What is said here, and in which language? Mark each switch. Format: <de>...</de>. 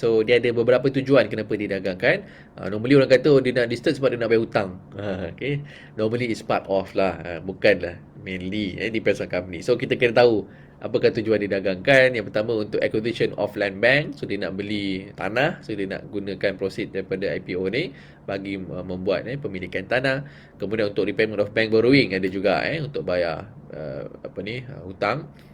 <ms>So dia ada beberapa tujuan kenapa didagangkan. Normally orang kata dia nak disturb sebab dia nak bayar hutang. Okay.</ms> <en>Normally it's part of lah,</en> <ms>bukanlah</ms> <en>mainly. Depends on company.</en> <ms>So kita kena tahu apakah tujuan didagangkan. Yang pertama untuk</ms> <en>acquisition of land bank.</en> <ms>So dia nak beli tanah. So dia nak gunakan proceed daripada IPO ni bagi membuat pemilikan tanah. Kemudian untuk</ms> <en>repayment of bank borrowing</en> <ms>ada juga untuk bayar hutang.</ms>